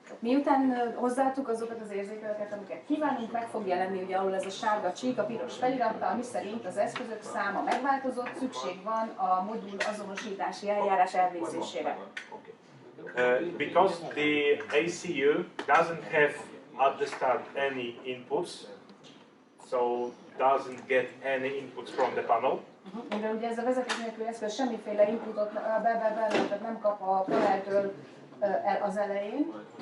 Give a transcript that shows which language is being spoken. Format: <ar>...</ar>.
<hu>Miután hozzáadtuk azokat az érzékelőket, amiket kívánunk, meg fog jelenni, ugye, ahol ez a sárga csík, a piros felirattal, ami szerint az eszközök száma megváltozott, szükség van a modul azonosítási eljárás elvégzésére.</hu> <en>Because the ACU doesn't have at the start any inputs, so doesn't get any inputs from the panel.</en> <hu>Mivel ugye ez a vezeték nélküli eszköz semmiféle inputot tehát nem kap a paneltől az elején.</hu>